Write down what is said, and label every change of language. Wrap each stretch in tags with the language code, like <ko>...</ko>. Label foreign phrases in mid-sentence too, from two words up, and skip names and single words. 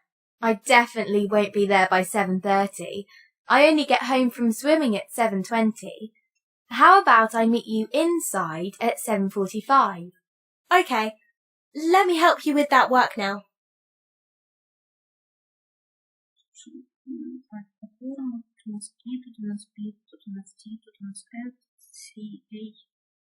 <en>I definitely won't be there by 7:30. I only get home from swimming at 7:20. How about I meet you inside at 7:45? Okay. Let me help you with that work now.</en> <uk>Тут у нас P, тут у нас B, тут у нас T, тут у нас F, C, H,</uk>